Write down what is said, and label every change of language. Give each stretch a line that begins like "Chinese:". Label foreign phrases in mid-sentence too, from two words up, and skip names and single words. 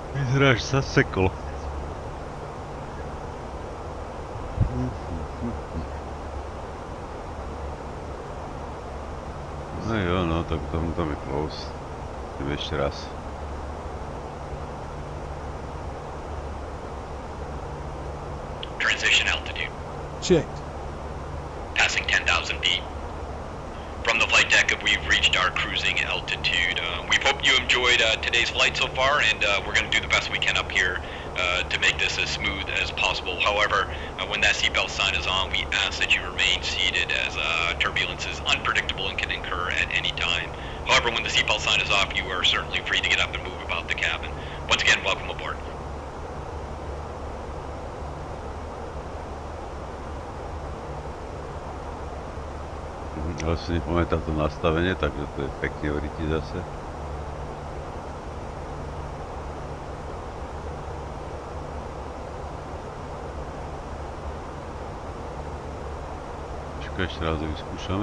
Czech: Hráč zasekol. No jo, no, tak tam je close. Jdeme ještě raz.
English: Transition altitude. Checked. Passing 10,000 feet. From the flight deck, we've reached our cruising altitude. We hope you enjoyed today's flight so far, and we're going to do the best we can up here to make this as smooth as possible. However, when that seatbelt sign is on, we ask that you remain seated, as turbulence is unpredictable and can occur at any time. However, when the seatbelt sign is off, you are certainly free to get up and move about the cabin. Once again, welcome aboard.
Slovak: Ale si nepamätám to nastavenie, takže to je pekne vriti zase. Počkaj, ešte raz to vyskúšame.